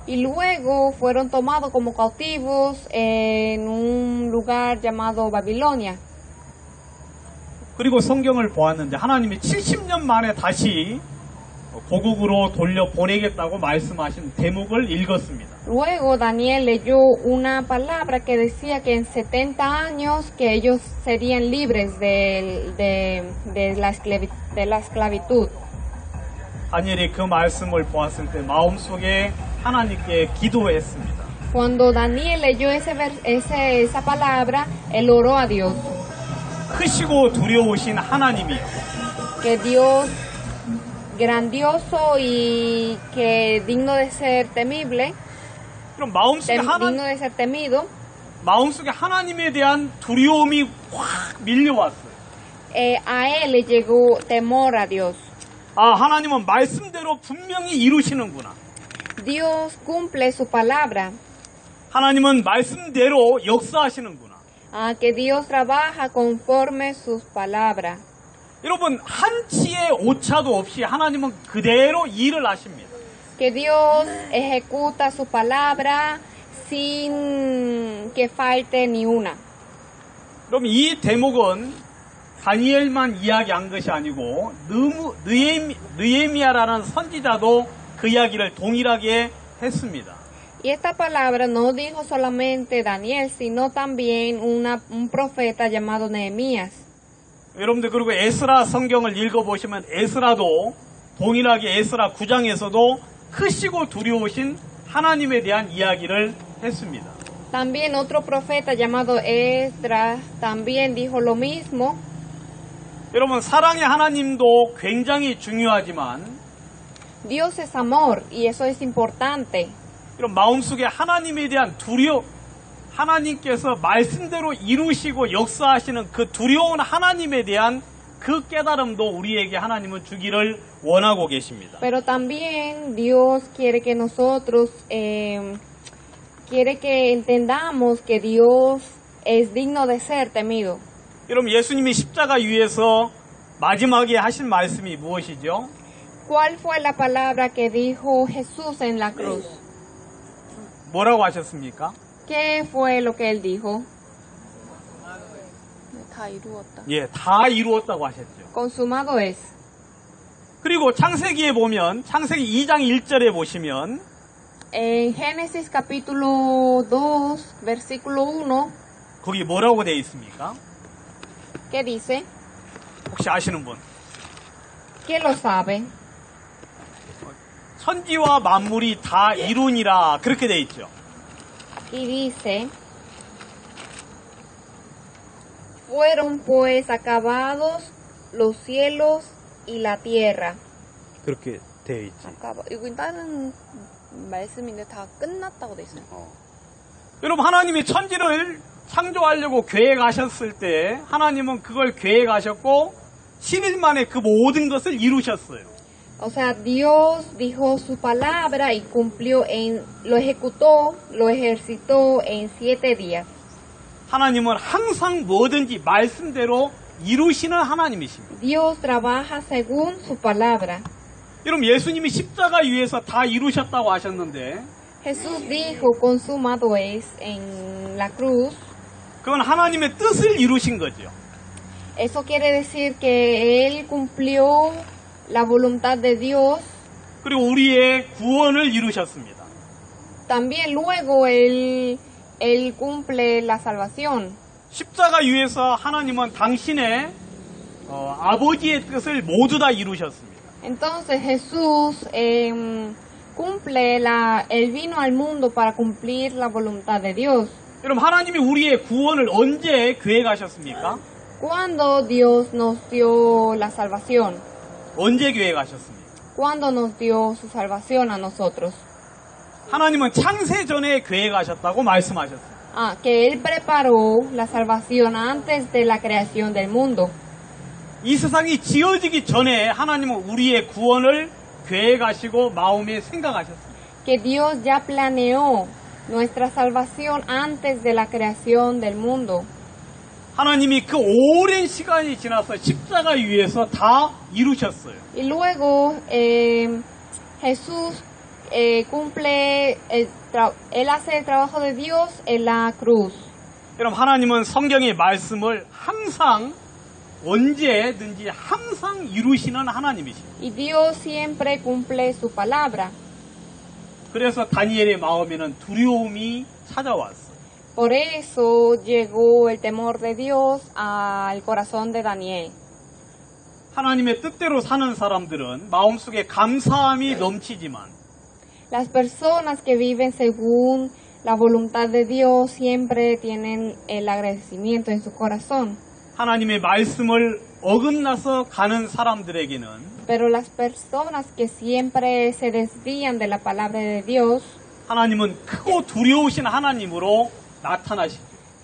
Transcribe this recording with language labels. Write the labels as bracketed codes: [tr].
[es] Y luego fueron tomados como cautivos en un lugar llamado Babilonia. [ko] 그리고 성경을 보았는데 하나님이 70년 만에 다시 고국으로 돌려보내겠다고 말씀하신 대목을 읽었습니다. [es] Luego Daniel leyó una palabra que decía que en 70 años que ellos serían libres de la esclavitud. [ko] 다니엘이 그 말씀을 보았을 때 마음속에 하나님께 기도했습니다. [es] Cuando Daniel leyó esa palabra, él oró a Dios. [ko] 크시고 두려우신 하나님이요. [es] Que Dios grandioso y que digno de ser temible, [ko] 그럼 마음속에 [es] digno de ser temido. [ko] 마음속에 하나님에 대한 두려움이 확 밀려왔어요. [es] A él le llegó temor a Dios. [ko] 아, 하나님은 말씀대로 분명히 이루시는구나. [es] Dios cumple su palabra. [ko] 하나님은 말씀대로 역사하시는구나. [es] Que Dios trabaja conforme sus palabras. [ko] 여러분, 한치의 오차도 없이 하나님은 그대로 일을 하십니다. [es] Que Dios ejecuta su palabra sin que falte ni una. [ko] 그럼 이 대목은 다니엘만 이야기한 것이 아니고 느헤미야라는 선지자도 그 이야기를 동일하게 했습니다. [es] Y esta palabra no dijo solamente Daniel, sino también un profeta llamado Nehemías. [ko] 여러분들 그리고 에스라 성경을 읽어보시면 에스라도 동일하게 에스라 9장에서도 크시고 두려우신 하나님에 대한 이야기를 했습니다. [es] También otro profeta llamado Esdras también dijo lo mismo. [ko] 여러분 사랑의 하나님도 굉장히 중요하지만 [es] Dios es amor y eso es importante. [ko] 이런 마음속에 하나님에 대한 하나님께서 말씀대로 이루시고 역사하시는 그 두려운 하나님에 대한 그 깨달음도 우리에게 하나님은 주기를 원하고 계십니다. [es] Pero también Dios quiere que nosotros, quiere que entendamos que Dios es digno de ser temido. [ko] 여러분 예수님이 십자가 위에서 마지막에 하신 말씀이 무엇이죠? [es] ¿Cuál fue la palabra que dijo Jesús en la cruz? [ko] 뭐라고 하셨습니까? [es] ¿Qué fue lo que él dijo? [ko] 다 이루었다. 예, 다 이루었다고 하셨죠. [es] Consumado es. [ko] 그리고 창세기에 보면 창세기 2장 1절에 보시면 [es] En Génesis capítulo 2, versículo 1, [ko] 거기 뭐라고 되어 있습니까? [es] ¿qué dice? [ko] 혹시 아시는 분? [es] ¿Quién lo sabe? [ko] 천지와 만물이 다 이루니라 그렇게 되어 있죠. Y dice, fueron pues acabados los cielos y la tierra. 그렇게 되어 있지. 이거 다른 말씀인데 다 끝났다고 돼 있어요. 여러분 하나님이 천지를 창조하려고 계획하셨을 때 하나님은 그걸 계획하셨고 7일 만에 그 모든 것을 이루셨어요. [es] O sea, Dios dijo su palabra y lo ejecutó, lo ejercitó en 7 días. [ko] 하나님은 항상 뭐든지 말씀대로 이루시는 하나님이십니다. [es] Dios trabaja según su palabra. [ko] 여러분 예수님이 십자가 위에서 다 이루셨다고 하셨는데 [es] Jesús dijo, consumado es en la cruz. [ko] 그건 하나님의 뜻을 이루신 거죠. [es] Eso quiere decir que Él cumplió la voluntad de Dios. [ko] 그리고 우리의 구원을 이루셨습니다. [es] También luego Él cumple la salvación. [ko] 십자가 위에서 하나님은 당신의 아버지의 뜻을 모두 다 이루셨습니다. [es] Entonces Jesús Él vino al mundo para cumplir la voluntad de Dios. [ko] 여러분 하나님이 우리의 구원을 언제 계획하셨습니까? [es] ¿Cuándo Dios nos dio la salvación? [ko] 언제 계획하셨습니까? [es] ¿Cuándo nos dio su salvación a nosotros? [ko] 하나님은 창세 전에 계획하셨다고 말씀하셨습니다. [es] Que Él preparó la salvación antes de la creación del mundo. [ko] 이 세상이 지어지기 전에 하나님은 우리의 구원을 계획하시고 마음에 생각하셨습니다. [es] Que Dios ya planeó nuestra salvación antes de la creación del mundo. [ko] 하나님이 그 오랜 시간이 지나서 십자가 위에서 다 이루셨어요. [es] Y luego Jesús cumple, Él hace el trabajo de Dios en la cruz. [ko] 여러분 하나님은 성경의 말씀을 항상 언제든지 항상 이루시는 하나님이십니다. [es] Y Dios siempre cumple su palabra. [ko] 그래서 다니엘의 마음에는 두려움이 찾아왔어요. [es] Por eso llegó el temor de Dios al corazón de Daniel. [ko] 하나님의 뜻대로 사는 사람들은 마음속에 감사함이 넘치지만 [es] Las personas que viven según la voluntad de Dios siempre tienen el agradecimiento en su corazón. [ko] 하나님의 말씀을 어긋나서 가는 사람들에게는 [es] Pero las personas que siempre se desvían de la palabra de Dios, [ko] 하나님은 크고 두려우신 하나님으로 나타나시죠.